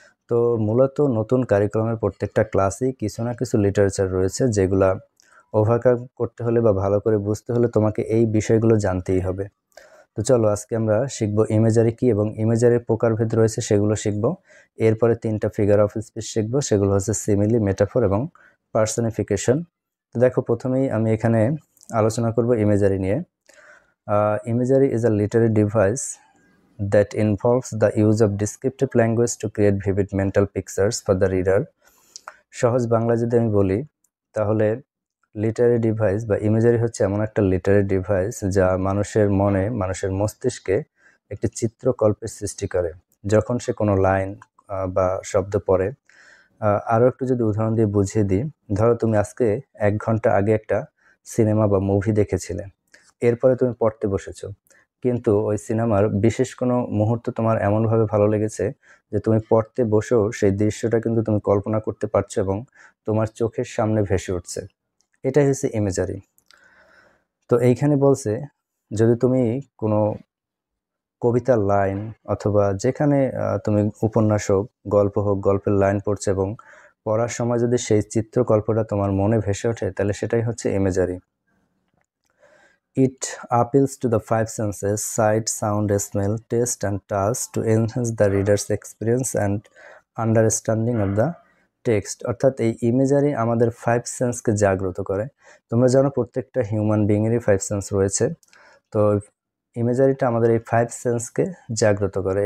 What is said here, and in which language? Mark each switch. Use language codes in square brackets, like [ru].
[bn] তো মূলত নতুন কারিকুলামের প্রত্যেকটা ক্লাসেই কিছু না কিছু লিটারেচার রয়েছে, যেগুলা ওভারকাম করতে হলে বা ভালো করে বুঝতে হলে তোমাকে এই বিষয়গুলো জানতেই হবে। তো চলো আজকে আমরা শিখব ইমেজারি কি, এবং ইমেজারির প্রকারভেদ রয়েছে সেগুলো শিখব। এরপরে 3টা ফিগার অফ স্পিচ শিখব, সেগুলো হচ্ছে সিমিলি, মেটাফোর এবং পার্সনিফিকেশন। তো দেখো, প্রথমেই আমি এখানে আলোচনা করব ইমেজারি নিয়ে। [en] Imagery is a literary device that involves the use of descriptive language to create vivid mental pictures for the reader. [bn] সহজ বাংলা যদি আমি বলি, তাহলে লিটারেরি ডিভাইস বা ইমেজারি হচ্ছে এমন একটা লিটারেরি ডিভাইস যা মানুষের মস্তিষ্কে একটি চিত্রকল্পের সৃষ্টি করে যখন সে কোনো লাইন বা শব্দ পড়ে। আরও একটু যদি উদাহরণ দিয়ে বুঝিয়ে দিই, ধরো তুমি আজকে 1 ঘন্টা আগে একটা সিনেমা বা মুভি দেখেছিলে, এরপরে তুমি পড়তে বসেছো, কিন্তু ওই সিনেমার বিশেষ কোনো মুহূর্ত তোমার এমনভাবে ভালো লেগেছে যে তুমি পড়তে বসেও সেই দৃশ্যটা কিন্তু তুমি কল্পনা করতে পারছো এবং তোমার চোখের সামনে ভেসে উঠছে। এটাই হচ্ছে ইমেজারি। তো এইখানে বলছে, যদি তুমি কোনো কবিতার লাইন অথবা যেখানে তুমি উপন্যাস হোক, গল্প হোক, গল্পের লাইন পড়ছে এবং পড়ার সময় যদি সেই চিত্রকল্পটা তোমার মনে ভেসে ওঠে, তাহলে সেটাই হচ্ছে imagery. [en] It appeals to the 5 senses: sight, sound, smell, taste and touch to enhance the reader's experience and understanding of the text. [bn] অর্থাৎ এই ইমেজারি আমাদের 5 সেন্সকে জাগ্রত করে। তোমরা জানো প্রত্যেকটা হিউম্যান বিইংয়েরই 5 সেন্স রয়েছে। তো ইমেজারিটা আমাদের এই 5 সেন্সকে জাগ্রত করে।